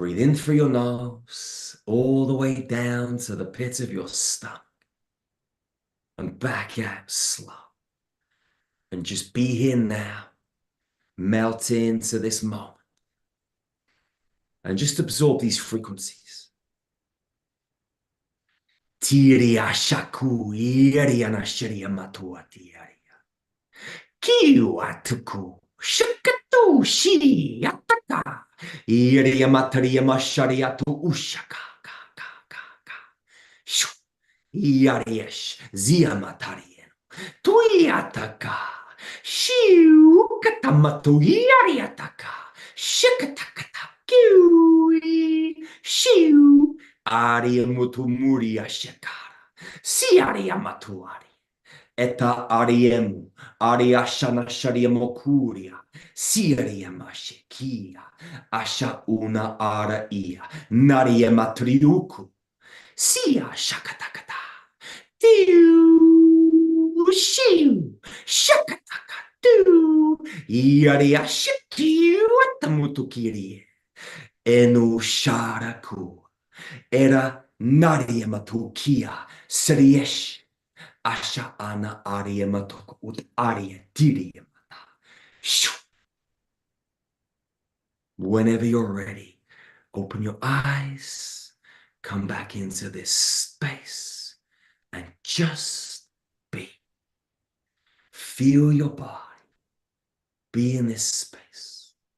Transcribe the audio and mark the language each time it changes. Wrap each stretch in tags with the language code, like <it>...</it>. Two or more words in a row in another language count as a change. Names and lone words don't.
<en>Breathe in through your nose, all the way down to the pit of your stomach, and back out slow. And just be here now, melt into this moment, and just absorb these frequencies. Tiria shaku iriana shiria matua tiaria. Kiwa tuku shakatu shiri ataka. Iria mataria masharia tu ushaka ka ka ka ka. Shu. Iariesh zia matarien. Tuiataka. Shiu katamatu iariataka. Shikatakata. Kiwi. Shiu. Aria mutumuria shekara. Siaria matuari. Eta ariemu, ariashana shariamokuria, siriamashekia, asha una ara ia, nariematriuku, sia shakatakata, tiu, shiu, shakatakatu, iariashikiu atamutukirie, enu sharaku, era nariematukia, seriesh. Asha ana aria matoko ut aria diria mata. Whenever you're ready, open your eyes, come back into this space, and just be. Feel your body. Be in this space.</en>